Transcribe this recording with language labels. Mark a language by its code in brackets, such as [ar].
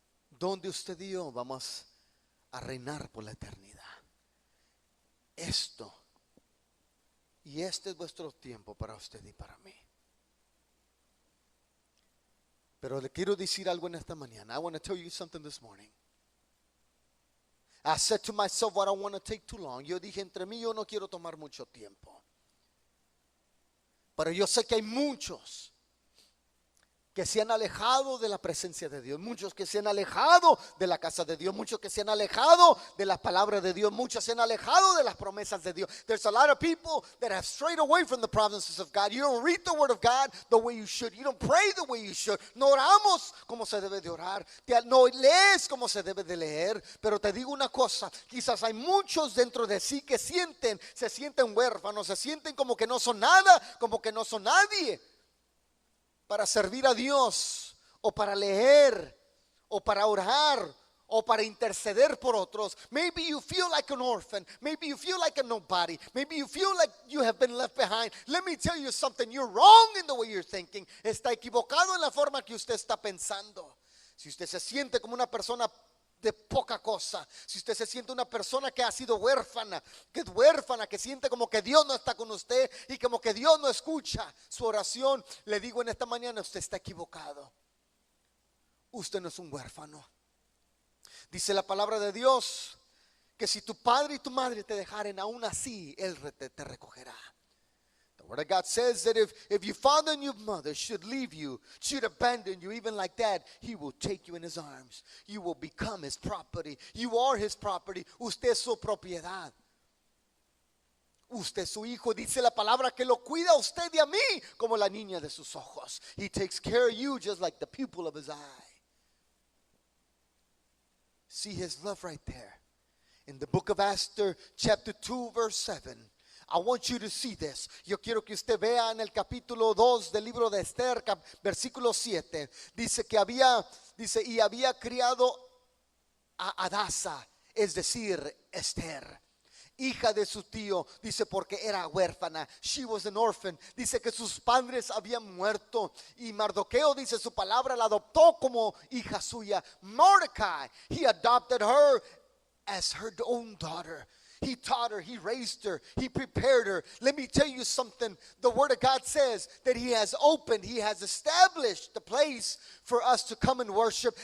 [es] donde usted y yo vamos a reinar por la eternidad. Esto y este es vuestro tiempo para usted y para mí. Pero le quiero decir algo en esta mañana. [en] I want to tell you something this morning. I said to myself, I don't want to take too long. [es] Yo dije entre mí, yo no quiero tomar mucho tiempo. Pero yo sé que hay muchos que se han alejado de la presencia de Dios, muchos que se han alejado de la casa de Dios, muchos que se han alejado de la palabra de Dios, muchos se han alejado de las promesas de Dios. [en] There's a lot of people that have strayed away from the promises of God. You don't read the word of God the way you should. You don't pray the way you should. [es] No oramos como se debe de orar. No lees como se debe de leer. Pero te digo una cosa, quizás hay muchos dentro de sí que se sienten huérfanos, se sienten como que no son nada, como que no son nadie para servir a Dios, o para leer, o para orar, o para interceder por otros. [en] Maybe you feel like an orphan. Maybe you feel like a nobody. Maybe you feel like you have been left behind. Let me tell you something. You're wrong in the way you're thinking. [es] Está equivocado en la forma que usted está pensando. Si usted se siente como una persona de poca cosa, si usted se siente una persona que ha sido huérfana, que siente como que Dios no está con usted y como que Dios no escucha su oración, le digo en esta mañana, usted está equivocado. Usted no es un huérfano. Dice la palabra de Dios que si tu padre y tu madre te dejaren, aún así Él te recogerá. [en] The word of God says that if your father and your mother should leave you, should abandon you, even like that, He will take you in His arms. You will become His property. You are His property. [es] Usted es su propiedad. Usted es su hijo. Dice la palabra que lo cuida a usted y a mí como la niña de sus ojos. [en] He takes care of you just like the pupil of His eye. See His love right there. In the book of Esther, chapter 2, verse 7. I want you to see this. [es] Yo quiero que usted vea en el capítulo 2 del libro de Esther, versículo 7. Dice que había criado a Adasa, es decir, Esther, hija de su tío, dice porque era huérfana. [en] She was an orphan. [es] Dice que sus padres habían muerto y Mardoqueo, dice su palabra, la adoptó como hija suya. [en] Mordecai, he adopted her as her own daughter. He taught her, he raised her, he prepared her. Let me tell you something. The word of God says that He has opened, He has established the place for us to come and worship.